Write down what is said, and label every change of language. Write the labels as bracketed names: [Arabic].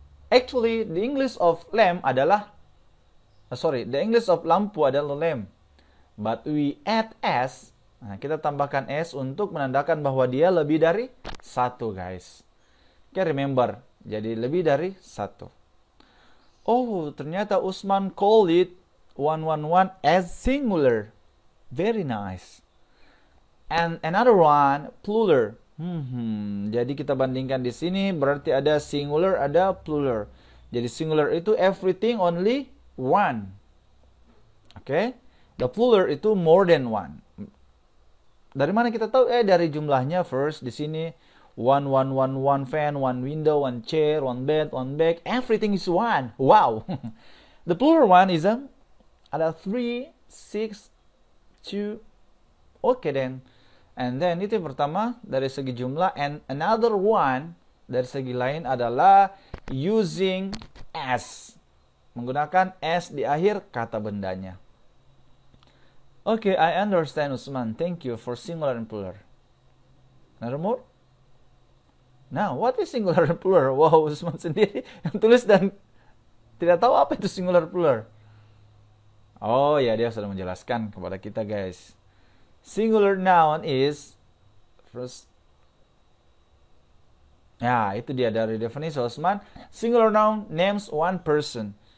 [English] Actually, the English of lamp [Indonesian] adalah [English] the English of lampu adalah lamp. But we add s. [Indonesian] Nah, kita tambahkan S untuk menandakan bahwa dia lebih dari 1, guys. [English] Okay, remember. [Indonesian] Jadi lebih dari 1. [English] Oh, [Indonesian] ternyata [English] Usman call it 111 as singular. Very nice. And another one, plural. [Indonesian] Jadi kita bandingkan di sini, berarti ada singular, ada plural. Jadi [English] singular [Indonesian] itu [English] everything only one. Okay? The plural [Indonesian] itu [English] more than one. [Indonesian] Dari mana kita tahu? Dari jumlahnya [English] first [Indonesian] di sini [English] 1 fan, 1 window, 1 chair, 1 bed, 1 bag, everything is 1. Wow. The plural one is [Indonesian] ada [English] 3, 6, 2. Okay then. And then [Indonesian] itu yang pertama dari segi jumlah, [English] and another one [Indonesian] dari segi lain adalah [English] using s. [Indonesian] Menggunakan s di akhir kata bendanya. [English] Okay, I understand, Usman. Thank you for singular and plural. Another more? Now, what is singular and plural? [Indonesian] Wow, Usman sendiri yang tulis dan tidak tahu apa itu singular plural. Oh ya, dia sudah menjelaskan kepada kita, guys. [English] Singular noun is first. [Indonesian] Ya, itu dia dari definisi Usman. [English] Singular noun names one person.